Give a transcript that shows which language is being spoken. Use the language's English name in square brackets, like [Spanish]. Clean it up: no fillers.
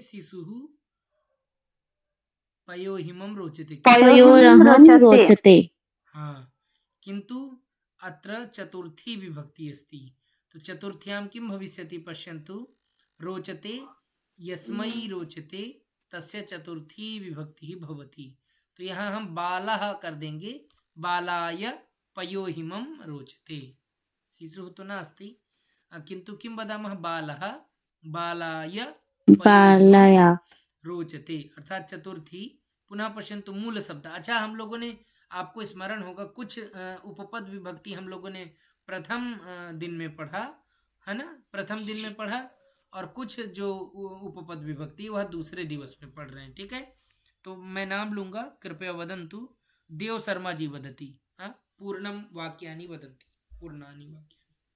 [Sanskrit] शिशुः पयोहिमं रोचते। पयोरहं रोचते। हाँ, किन्तु अत्र चतुर्थी विभक्ति अस्ति। तो चतुर्थ्यां किं भविष्यति? पश्यन्तु, रोचते यस्मै रोचते तस्य चतुर्थी विभक्ति भवति। [Hindi] तो यहाँ हम बालः कर देंगे, [Sanskrit] बालाय पयोहिमं रोचते। शिशुः तो नास्ति, किन्तु किं वदामः? बालः बालाय बालाया रोचते, अर्थात चतुर्थी। पुनः पश्यन्तु मूल शब्द। [Hindi] अच्छा, हम लोगों ने, आपको स्मरण होगा, कुछ उपपद विभक्ति हम लोगों ने प्रथम दिन में पढ़ा है ना, प्रथम दिन में पढ़ा, और कुछ जो उपपद विभक्ति वह दूसरे दिवस में पढ़ रहे हैं। ठीक है, तो मैं नाम लूंगा, कृपया [Sanskrit] वदन्तु। देव शर्मा जी वदति। पूर्णम वाक्यानि वदन्ति, पूर्णानि वाक्यानि।